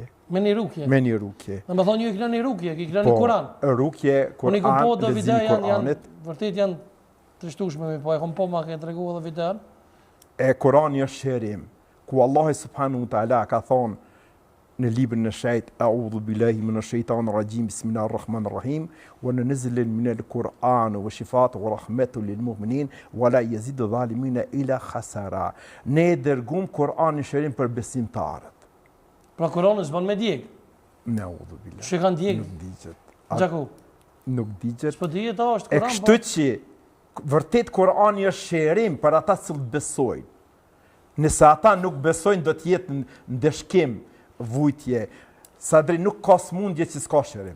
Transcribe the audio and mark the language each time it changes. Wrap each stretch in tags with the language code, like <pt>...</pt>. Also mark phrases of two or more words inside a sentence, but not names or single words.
<sq>Me një rukje? Me një rukje. Dhe me thonë ju i këna një rukje, i këna një Kuran. Po, rukje, Kuran, lezimi Kuranit. Vërtet janë të shtushme, po e kom po ma ke tregu edhe videon. E Kurani është shërim, ku Allahu</sq> <ar>سبحانه وتعالى</ar> <sq>ka thonë në librin e shejt,</sq> <ar>أعوذ بالله من الشيطان الرجيم بسم الله الرحمن الرحيم وننزل من القرآن وشفاء ورحمة للمؤمنين ولا يزيد الظالمين إلا خسارا.</ar> <sq>Ne dërgum Kur'anin shërim për besimtarët. Pra Kurani s'ban me djeg.</sq> <ar>نعوذ بالله.</ar> <sq>Që kanë djeg? Nuk digjet. Gjaku. Nuk digjet. S'po dihet është E Kurani. kështu që vërtet Kurani është shërim për ata që besojnë. Nëse ata nuk besojnë, do të jetë në ndeshkim, vujtje, sadri nuk ka smundje që s'ka shërim.</sq>